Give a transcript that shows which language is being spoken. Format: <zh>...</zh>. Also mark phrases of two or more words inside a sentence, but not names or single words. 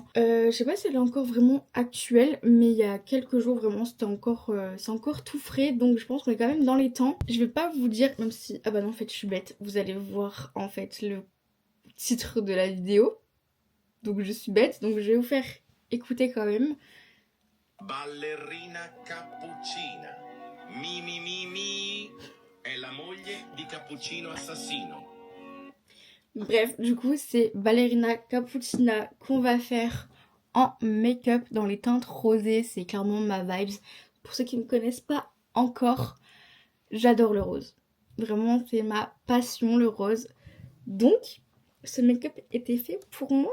<fr>Je sais pas si elle est encore vraiment actuelle, mais il y a quelques jours vraiment c'est encore tout frais, donc je pense qu'on est quand même dans les temps. Je vais pas vous dire, même si ah bah non en fait je suis bête, vous allez voir en fait le titre de la vidéo. Donc je suis bête, donc je vais vous faire écouter quand même. Ballerina Cappuccina.</fr> <it>Mi mi mi mi è la moglie di Cappuccino Assassino.</it> <fr>Bref, du coup c'est Ballerina Cappuccina qu'on va faire en make-up dans les teintes rosées. C'est clairement ma vibes. Pour ceux qui ne me connaissent pas encore, j'adore le rose. Vraiment c'est ma passion, le rose. Donc ce make-up était fait pour moi.</fr>